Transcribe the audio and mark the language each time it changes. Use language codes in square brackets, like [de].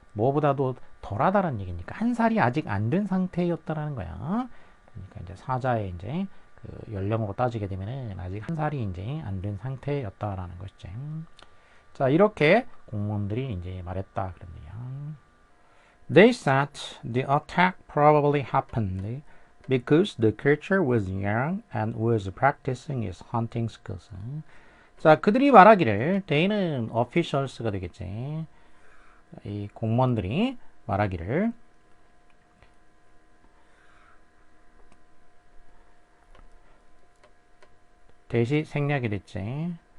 [ko] 뭐보다도 덜하다는 얘기니까 한 살이 아직 안 된 상태였다라는 거야. 그러니까 이제 사자의 이제 그 연령으로 따지게 되면은 아직 한 살이 이제 안 된 상태였다라는 것이지. 자, 이렇게 공무원들이 이제 말했다 그런 얘기야. [en] They said the attack probably happened because the creature was young and was practicing its hunting skills. [ko] 자, 그들이 말하기를, they는 officials가 되겠지. 이 공무원들이 말하기를, 대시 생략이 됐지.